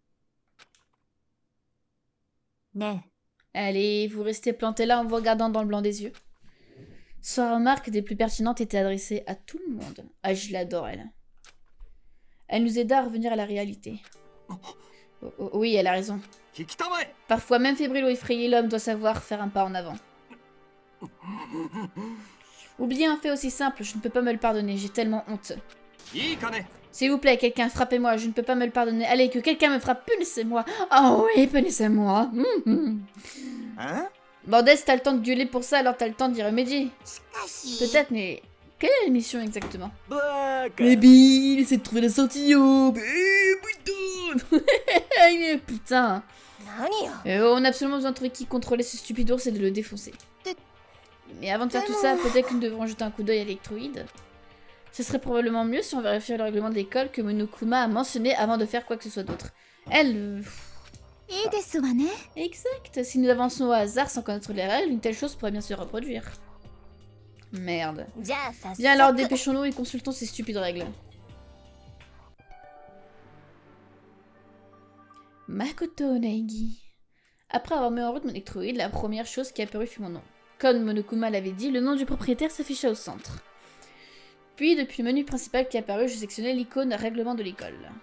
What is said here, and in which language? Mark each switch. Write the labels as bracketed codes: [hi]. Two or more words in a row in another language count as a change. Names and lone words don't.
[ja] ね [fr] Allez, vous restez planté là en vous regardant dans le blanc des yeux. Sa remarque des plus pertinentes était adressée à tout le monde. Ah, je l'adore, elle. Elle nous aida à revenir à la réalité. Oui, elle a raison. [ja] 引きたまえ [fr] Parfois, même fébrile ou effrayé, l'homme doit savoir faire un pas en avant. Oubliez un fait aussi simple, je ne peux pas me le pardonner, j'ai tellement honte. [ja] いいかね [fr] S'il vous plaît, quelqu'un, frappez-moi, je ne peux pas me le pardonner. Allez, que quelqu'un me frappe, punissez-moi. Oh oui, punissez-moi. Hein Bordel, si t'as le temps de gueuler pour ça, alors t'as le temps d'y remédier. Peut-être, mais quelle est la mission exactement? [ja] バーカ [fr] Mais Bill, essaie de trouver la sortie, oh. Putain. [ja] 何よ [fr] On a absolument besoin de trouver qui contrôlait ce stupide ours et de le défoncer. Mais avant de faire tout ça, peut-être que nous devrons jeter un coup d'œil à l'électroïde. Ce serait probablement mieux si on vérifiait le règlement de l'école que Monokuma a mentionné avant de faire quoi que ce soit d'autre. Elle... [ja] いいですわね [fr] Exact. Si nous avançons au hasard sans connaître les règles, une telle chose pourrait bien se reproduire. Merde. [ja] じゃあ早速 [fr] Bien alors, dépêchons-nous et consultons ces stupides règles. Makoto Naegi. Après avoir mis en route mon électroïde, la première chose qui apparut fut mon nom. Comme Monokuma l'avait dit, le nom du propriétaire s'afficha au centre. Puis, depuis le menu principal qui apparut, je sélectionnais l'icône règlement de l'école.